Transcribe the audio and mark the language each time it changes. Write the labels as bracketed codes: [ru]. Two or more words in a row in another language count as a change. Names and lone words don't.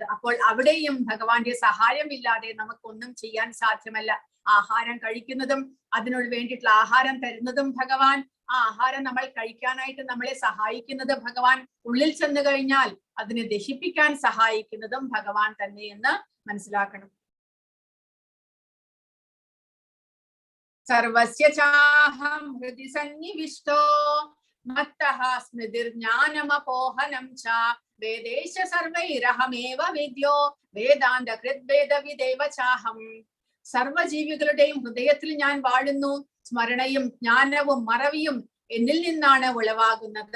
[ml] അപ്പോൾ അവിടെയും ഭഗവാന്റെ സഹായമില്ലാതെ നമുക്കൊന്നും ചെയ്യാൻ സാധ്യമല്ല. ആഹാരം കഴിക്കുന്നതും അതിനോട് വേണ്ടിയിട്ടുള്ള ആഹാരം തരുന്നതും ഭഗവാൻ. ആ ആഹാരം നമ്മൾ കഴിക്കാനായിട്ട് നമ്മളെ സഹായിക്കുന്നത് ഭഗവാൻ. ഉള്ളിൽ ചെന്ന് കഴിഞ്ഞാൽ അതിനെ ദഹിപ്പിക്കാൻ സഹായിക്കുന്നതും ഭഗവാൻ തന്നെ എന്ന് മനസ്സിലാക്കണം. [sa] സർവസ്യ ചാഹം ഹൃദി സന്നിവിഷ്ടോ മത്തഃ സ്മൃതിർജ്ഞാനമപോഹനം ച വേദേശ സർവൈരഹമേവ വേദ്യോ വേദാന്ത കൃദ്വേദവിദേവ ചാഹം. [ml] സർവജീവികളുടെയും ഹൃദയത്തിൽ ഞാൻ വാഴുന്നു. സ്മരണയും ജ്ഞാനവും മറവിയും എന്നിൽ നിന്നാണ് ഉളവാകുന്നത്.